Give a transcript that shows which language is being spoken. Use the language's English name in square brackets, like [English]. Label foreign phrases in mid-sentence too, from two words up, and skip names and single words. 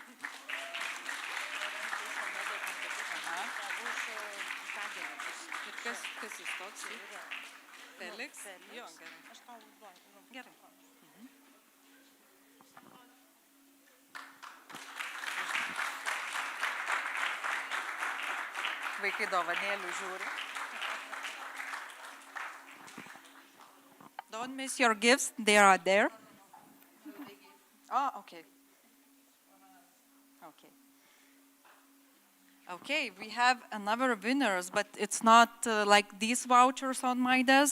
[Lithuanian] Kas jis toks? Felix? Jo, gerai. Gerai. Vaikai dovanėlių žiūri. [English] Don't miss your gifts, they are there. Oh, okay. Okay. Okay, we have another winners, but it's not like these vouchers on my desk.